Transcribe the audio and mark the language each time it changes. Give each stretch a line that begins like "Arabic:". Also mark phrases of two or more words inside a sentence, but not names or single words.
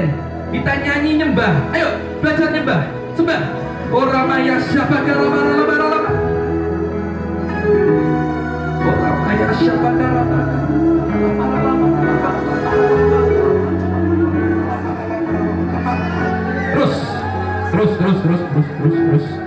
Indonesian: Kita nyanyi nyembah, ayo belajar nyembah, sembah. Ramaya syabaka ramaya ramaya. Ramaya syabaka ramaya. Terus.